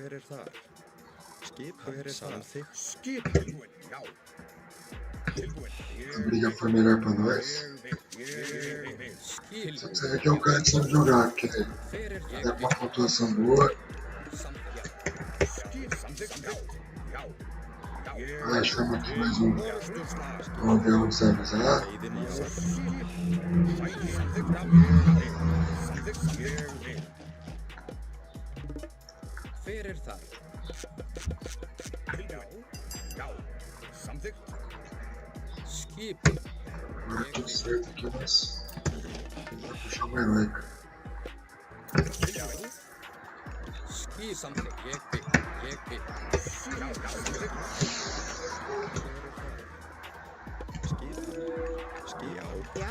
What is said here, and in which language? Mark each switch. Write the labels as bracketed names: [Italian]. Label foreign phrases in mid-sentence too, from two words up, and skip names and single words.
[Portuguese] A briga foi melhor pra nós. Só que você vê que é um cara que sabe jogar, porque tá com uma pontuação boa. Ah, chama aqui mais um avião de avisar. [Icelandic] Hver þar? Skipan. [Portuguese] Agora tudo certo aqui, mas vai puxar uma heróica. [Icelandic] Skipan. Ég bið. Já?